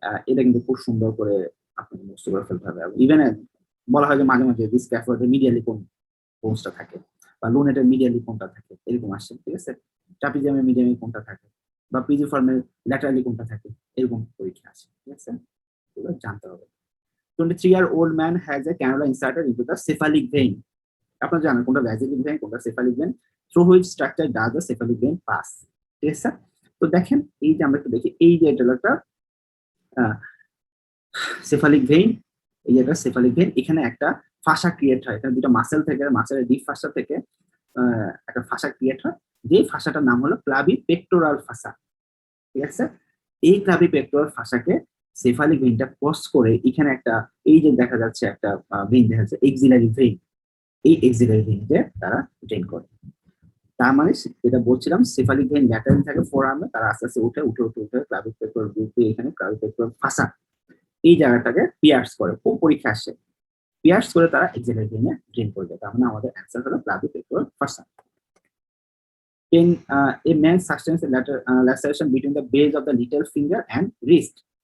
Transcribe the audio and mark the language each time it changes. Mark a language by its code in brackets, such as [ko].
[bn] এটা কিন্তু খুব সুন্দর করে আপনাকে মুখস্থ করে ফেলতে হবে। ইভেন বলা হয় যে মাঝে মাঝে স্ক্যাফোল্ডের মিডিয়ালি কোন কোনটা থাকে বা লুনেটের মিডিয়ালি কোনটা থাকে, এরকম আসছে, ঠিক আছে। ট্রাপিজিয়ামের মিডিয়ালি কোনটা থাকে বা পিজিফর্মের ল্যাটারালি কোনটা থাকে, এরকম পরীক্ষা আছে, ঠিক আছে। এগুলো জানতে হবে। [en] 23-year-old man has a cannula inserted into the cephalic vein. [bn] আপনারা জানেন কোনটা ভ্যাসিলিক ভেন, কোনটা cephalic when, [en] through which structure does the cephalic vein pass, [bn] ঠিক আছে। তো দেখেন এই যে আমরা একটু দেখি, এই যে এটা একটা সেফালিক ভেইন, এই যে একটা সেফালিক ভেইন, এখানে একটা ফাসা ক্রিয়েট হয়, এখানে দুটো মাসেল থেকে, মাসেলের ডিপ ফাসা থেকে একটা ফাসা ক্রিয়েট হয়, যে ফাসাটার নাম হলো ক্লাবি পেক্টোরাল ফাসা, ঠিক আছে। এই ক্লাবি পেক্টোরাল ফাসাকে সেফালিক ভেইনটা ক্রস করে এখানে একটা, এই যে দেখা যাচ্ছে একটা ভেইন দেখা যাচ্ছে এক্সিলারি ভেইন, এই এক্সিলারি ভেইনকে তারা ড্রেন করে। তার মানে যেটা বলছিলাম সেফালিক ভেইন ল্যাটারাল থাকে ফোর আর্মে, তারা আস্তে আস্তে উঠে ক্লাবিক পেক্টোরাল গ্রুপে, এখানে ক্লাবিক পেক্টোরাল ফাসা এই জায়গাটাকে পিয়ার্স করে, খুব পরীক্ষা আসে, পিয়ার্স করে তারা এক্সিলারি ভেইনে ড্রেন করে দেয়। তার মানে আমাদের অ্যান্সার হলো ক্লাবিক pectoral ফাসা। [en] In a man sustains a laceration between the base of the little finger and wrist.